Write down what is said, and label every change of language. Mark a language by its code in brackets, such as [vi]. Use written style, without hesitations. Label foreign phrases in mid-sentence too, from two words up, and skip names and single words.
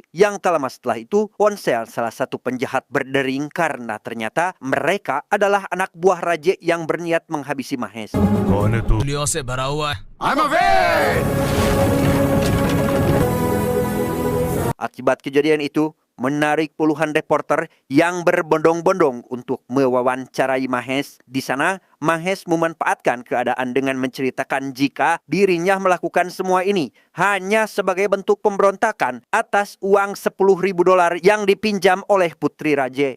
[id] Yang tak lama setelah itu, ponsel salah satu penjahat berdering karena ternyata mereka adalah anak buah Raje yang berniat menghabisi Mahes. [hi] कौन है तू? गोलियों से भरा हुआ है। [id] Akibat kejadian itu, menarik puluhan reporter yang berbondong-bondong untuk mewawancarai Mahes. Di sana, Mahes memanfaatkan keadaan dengan menceritakan jika dirinya melakukan semua ini hanya sebagai bentuk pemberontakan atas uang $10.000 yang dipinjam oleh putri Raje.